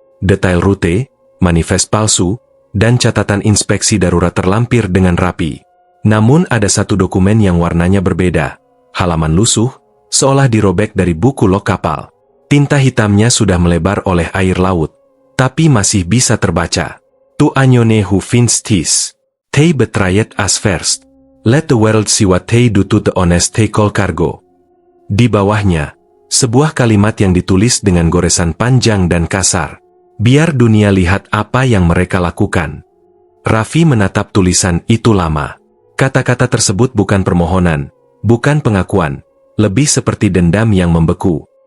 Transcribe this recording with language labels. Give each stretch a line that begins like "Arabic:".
Indonesian: Detail rute, manifest palsu, dan catatan inspeksi darurat terlampir dengan rapi. Namun ada satu dokumen yang warnanya berbeda. Halaman lusuh, seolah dirobek dari buku log kapal. Tinta hitamnya sudah melebar oleh air laut, tapi masih bisa terbaca.
English: Tu anyone who finds this. They betrayed us first. Let the world see what they do to the honest they call cargo.
Indonesian: Di bawahnya, sebuah kalimat yang ditulis dengan goresan panjang dan kasar. Biar dunia lihat apa yang mereka lakukan. Raffi menatap tulisan itu lama. Kata-kata tersebut bukan permohonan, bukan pengakuan, lebih seperti dendam yang membeku.